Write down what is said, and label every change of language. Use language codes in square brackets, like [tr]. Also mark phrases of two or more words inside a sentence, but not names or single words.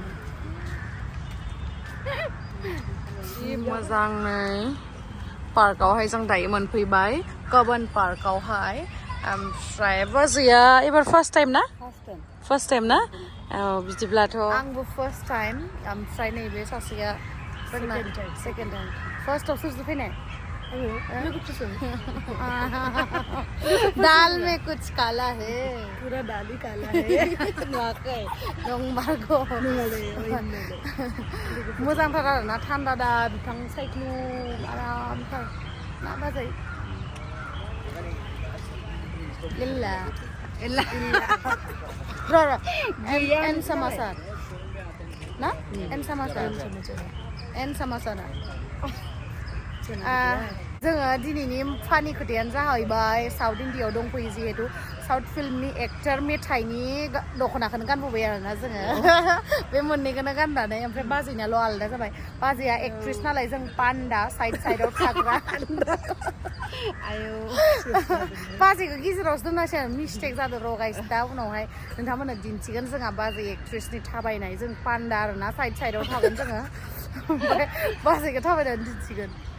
[brx] जि मोजाङै पार्कआवहाय जों दायो मोनफैबाय गबन पार्कआवहाय ओमफ्राय बाजैया एबार [en] first time [brx] ना [en] first time [brx] ना बिदिब्लाथ' आंबो [en] first time [brx] ओमफ्राय नैबे सासेया जोंना [en] second time [brx] फार्स्टआव सोरजों फैनाय [hi] दाल में कुछ काला है पूरा दाली काला है [brx] नंमारगौ मोजांथार आरोना थान्दा दा बिफां सायख्लुम आरामथार ना बाजै इल्ला इल्ला एन समाचार ना एन समाचार जोङो दिनैनि फानि खोथायानो जाहैबाय साउथ इन्डियायाव दंफैयो जिहेतु साउथ फिल्मनि एक्टर मेथाइनि दख'नाखौनो गानबोबाय आरोना जोङो बे मोननैखौनो गाननानै ओमफ्राय बाजैनाल' आलादा जाबाय बाजैया एक्ट्रेस नालाय जों पान्दा साइडआव थाग्रा आयौ बाजैखौ गेजेरावसो दोननांसिगोन मिस्टेक जादों र' गाइस दा उनावहाय नोंथांमोननो दिन्थिगोन जोंहा बाजै एक्ट्रेसनि थाबायनाय जों पान्दा आरोना साइडआव थागोन जोङो ओमफ्राय बाजैखौ थाबायनानै दिन्थिगोन